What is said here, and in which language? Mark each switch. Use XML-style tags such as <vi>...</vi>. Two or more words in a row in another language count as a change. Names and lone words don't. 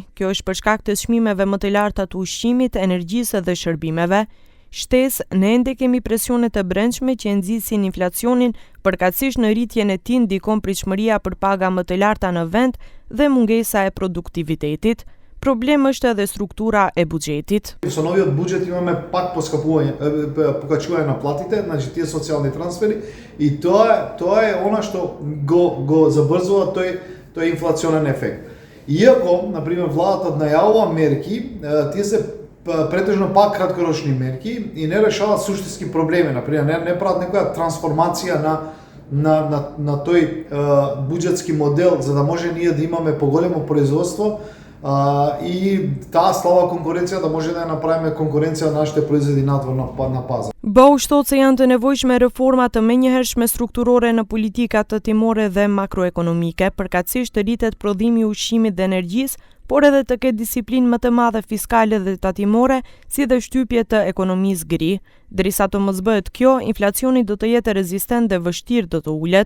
<sq>Kjo është për shkak të çmimeve më të larta të ushqimit, energjisë dhe shërbimeve. Shtesë, ne ende kemi presione të brendshme që nxisin inflacionin, përkatësisht në rritjen e tij ndikon pritshmëria për paga më të larta në vend dhe mungesa e produktivitetit. Problem është edhe struktura e buxhetit.</sq> <mk>Со новиот буџет имаме пак покачување на платите, значи тие социјални трансфери и тоа е она што го забрзува тој инфлационен ефект. Иако, на пример, владата најавува мерки, тие се претежно пак краткорочни мерки и не решаваат суштински проблеми, на пример, не прават некоја трансформација на тој буџетски модел за да може ние да имаме поголемо производство и таа слаба конкуренција да може да ја направиме конкуренција на нашите производи надвор на пазар.</mk> <sq>Baush thot se janë të nevojshme reforma të menjëhershme strukturore në politikat të timore dhe makroekonomike, përkatësisht të rritet prodhimi i ushqimit dhe energjisë, por edhe të ketë disiplinë më të madhe fiskale dhe tatimore, si dhe shtypje të ekonomisë gri. Derisa të mos bëhet kjo, inflacioni do të jetë rezistent dhe vështirë do të ulet.</sq>